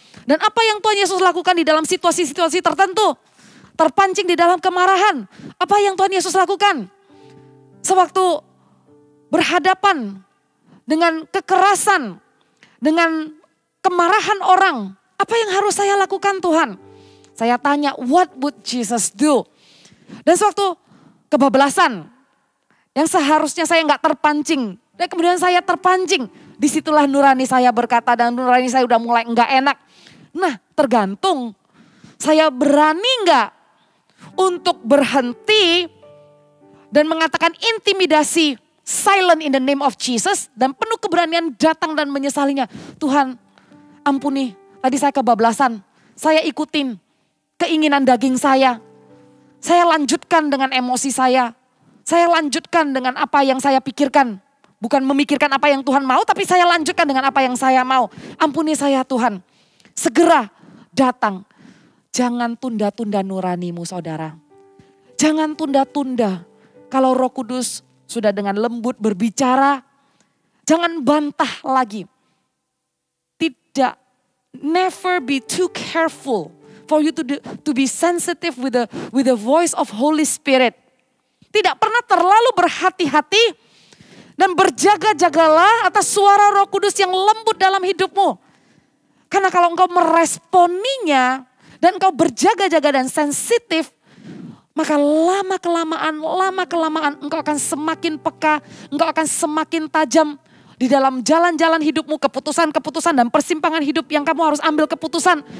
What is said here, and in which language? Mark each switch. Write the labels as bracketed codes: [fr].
[id] Dan apa yang Tuhan Yesus lakukan di dalam situasi-situasi tertentu. Terpancing di dalam kemarahan. Apa yang Tuhan Yesus lakukan? Sewaktu berhadapan dengan kekerasan. Dengan kemarahan orang. Apa yang harus saya lakukan Tuhan? Saya tanya, [en] what would Jesus do? [id] Dan sewaktu kebablasan. Yang seharusnya saya gak terpancing. Dan kemudian saya terpancing. Disitulah nurani saya berkata dan nurani saya udah mulai enggak enak. Nah tergantung saya berani enggak untuk berhenti dan mengatakan intimidasi [en] silent in the name of Jesus. [id] Dan penuh keberanian datang dan menyesalinya. Tuhan ampuni tadi saya kebablasan. Saya ikutin keinginan daging saya. Saya lanjutkan dengan emosi saya. Saya lanjutkan dengan apa yang saya pikirkan. Bukan memikirkan apa yang Tuhan mau, tapi saya lanjutkan dengan apa yang saya mau. Ampuni saya Tuhan. Segera datang. Jangan tunda-tunda nuranimu saudara. Jangan tunda-tunda. Kalau Roh Kudus sudah dengan lembut berbicara, jangan bantah lagi. Tidak, [en] never be too careful for you to be sensitive with the voice of Holy Spirit. [id] Tidak pernah terlalu berhati-hati dan berjaga-jagalah atas suara Roh Kudus yang lembut dalam hidupmu. Karena kalau engkau meresponinya dan engkau berjaga-jaga dan sensitif, maka lama-kelamaan engkau akan semakin peka, engkau akan semakin tajam di dalam jalan-jalan hidupmu, keputusan-keputusan dan persimpangan hidup yang kamu harus ambil keputusan.